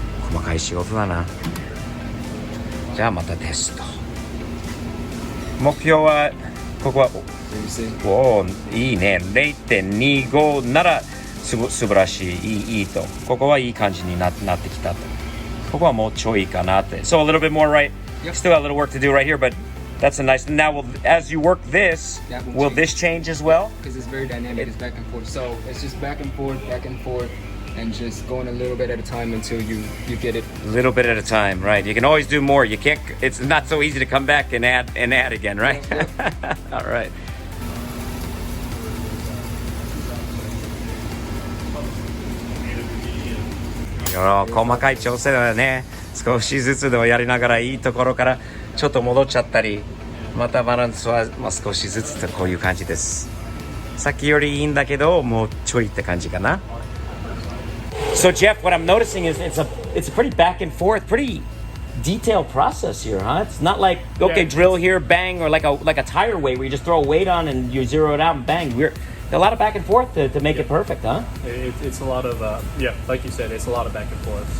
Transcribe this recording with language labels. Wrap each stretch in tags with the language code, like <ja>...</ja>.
<ja>深い仕事だな。じゃあまたテスト。目標はここは</ja> <en>So you see?</en> <ja>おーいいね。 0.25 なら素晴らしいいいと。ここはいい感じになってきたと。ここはもうちょいかなって。</ja> <en>So a little bit more, right? Yep. Still got a little work to do right here, but that's a nice. Now, as you work this, That will will this change as well? Because it's very dynamic. It's back and forth. So it's just back and forth, and just going a little bit at a time until you get it. A little bit at a time, right? You can always do more. You can't. It's not so easy to come back and add again, right? All right.</en> <ja>細かい調整だよね。少しずつではやりながらいいところからちょっと戻っちゃったり、またバランスは少しずつとこういう感じです。さっきよりいいんだけどもうちょいって感じかな。</ja> <en>So Jeff, what I'm noticing is it's a pretty back and forth, pretty detailed process here, huh? It's not like okay, drill here, bang, or like a tire weight where you just throw a weight on and you zero it out and bang. We're a lot of back and forth to make it perfect, huh? It's a lot of like you said, it's a lot of back and forth.</en>